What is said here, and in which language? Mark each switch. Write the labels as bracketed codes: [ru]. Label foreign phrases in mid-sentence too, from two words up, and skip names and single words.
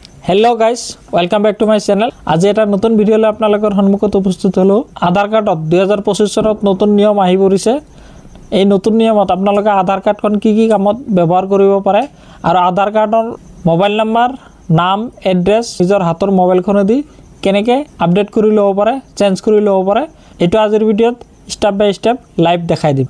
[en] Hello guys welcome back to my channel. [as] आज এটা নতুন ভিডিও লৈ আপোনালোকৰ সন্মুখত উপস্থিত হলো। আধাৰ কাৰ্ডত 2025 চনত নতুন নিয়ম আহি পৰিছে। এই নতুন নিয়মত আপোনালোকে আধাৰ কাৰ্ডখন কি কামত ব্যৱহাৰ কৰিব পাৰে আৰু আধাৰ কাৰ্ডৰ [en] mobile number, [as] নাম, এড্ৰেছ নিজৰ হাতৰ মোবাইলখনেদি কেনেকৈ আপডেট কৰি ল'ব পাৰে, চেঞ্জ কৰি ল'ব পাৰে, এইটো আজিৰ ভিডিঅ'ত [en] step by step live [as] দেখাই দিম।